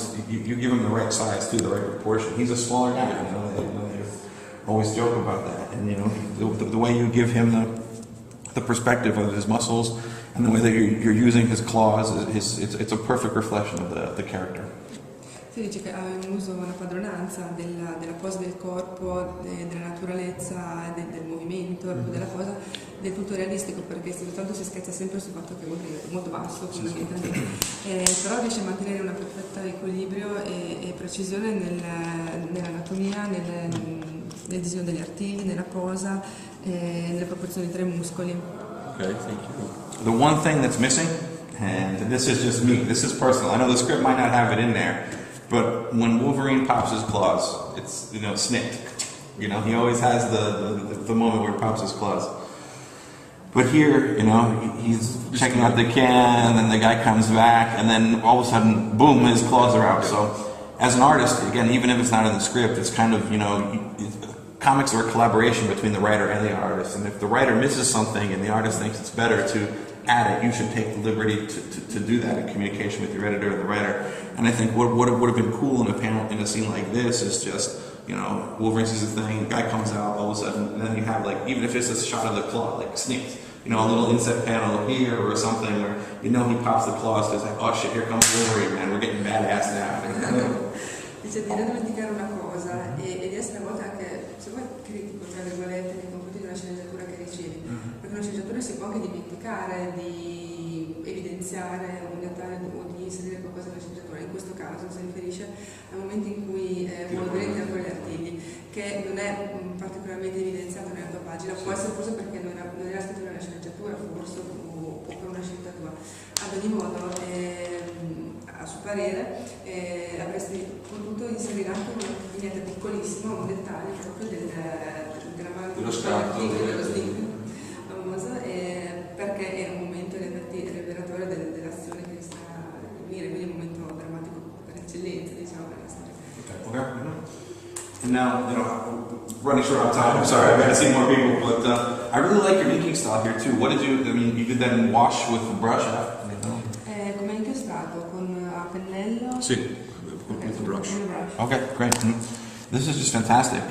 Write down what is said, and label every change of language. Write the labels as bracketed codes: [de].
[en] You give him the right size too, the right proportion. He's a smaller guy. They always joke about that. And the way you give him the perspective of his muscles and the way that you're using his claws, it's a perfect reflection of the character. [it] Si dice che ha un uso, una padronanza della posa del corpo, della naturalezza, del movimento, della posa, del tutto realistico, perché soltanto si scherza sempre sul fatto che è molto basso fondamentalmente, però riesce a mantenere una perfetta equilibrio e precisione nell'anatomia, nel disegno degli artigli, nella posa, nelle proporzioni tra i muscoli. [en] Okay, thank you. The one thing that's missing, and this is just me, this is personal, I know the script might not have it in there, but when Wolverine pops his claws, it's, snipped. He always has the moment where he pops his claws. But here, he's checking out the can, and then the guy comes back, and then all of a sudden, boom, his claws are out. So, as an artist, again, even if it's not in the script, it's kind of, comics are a collaboration between the writer and the artist. And if the writer misses something and the artist thinks it's better to add it, you should take the liberty to do that in communication with your editor and the writer. And I think what would have been cool in a scene like this is just, Wolverine sees a thing, the guy comes out all of a sudden, and then you have even if it's a shot of the claw, snipped, you know, a little inset panel here or something, or you know he pops the claws, it's like, oh shit, here comes Wolverine, man, we're getting badass now. [it] Dice di non dimenticare una cosa e di essere a volte anche, se vuoi, critico, tra virgolette, nei confronti di una sceneggiatura che ricevi, perché una sceneggiatura si può anche dimenticare di evidenziare un dettaglio o di inserire qualcosa nella sceneggiatura. In questo caso si riferisce al momento in cui Wolverine tira fuori gli artigli, che non è particolarmente evidenziato nella tua pagina, può essere forse perché non era scritto nella sceneggiatura, forse, o per una scelta tua. Ad ogni modo, a suo parere, avresti potuto inserire anche una vignetta piccolissima, un dettaglio proprio della mano dello scatto, dello sting famoso, perché è un momento rivelatore dell'azione che sta a venire, quindi è un momento drammatico per eccellenza, diciamo, nella storia. [en] Okay. And now, you know, running short on time, I'm sorry, I've got to see more people, but I really like your inking style here too. What did you, I mean, you did that in wash with the brush? [it] Come inchiostrato? Con a pennello? Sì, [en] with the brush. Okay, great. This is just fantastic.